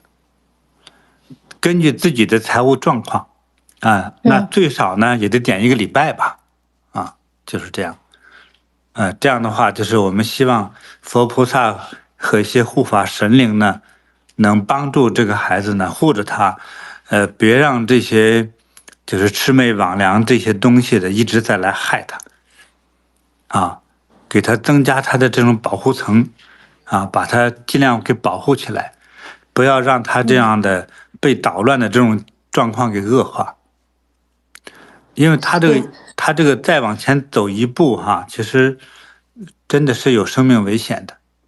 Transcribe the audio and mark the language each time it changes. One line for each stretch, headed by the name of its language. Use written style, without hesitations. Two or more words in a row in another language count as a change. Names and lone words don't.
Chinese: 根據自己的財務狀況那最少呢也得點1個禮拜吧，就是這樣。這樣的話，就是我們希望佛菩薩和一些護法神靈呢，能幫助這個孩子呢護着他，別讓這些就是魑魅魍魎這些東西的一直在來害他，給他增加他的這種保護層，把他盡量給保護起來，不要讓他這樣的被搗亂的這種狀況給惡化。因為他這個再往前走一步其實真的是有生命危險的。